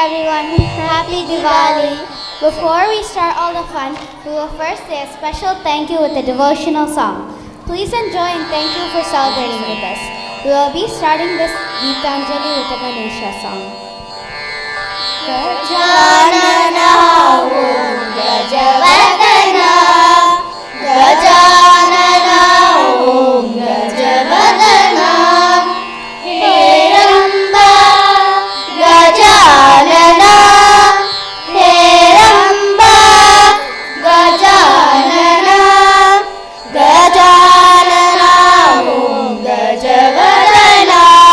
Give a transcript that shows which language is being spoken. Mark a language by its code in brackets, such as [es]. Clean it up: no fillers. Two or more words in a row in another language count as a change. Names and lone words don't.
[en] everyone. Happy Diwali. Before we start all the fun, we will first say a special thank you with a devotional song. Please enjoy and thank you for celebrating with us. We will be starting this Geetanjali with a Ganesha song. [sa] Gajanana Om Gajavadana Gajanana Om Gajavadana Heramba Gajanana Heramba Gajanana Gajanana Om Gajavadana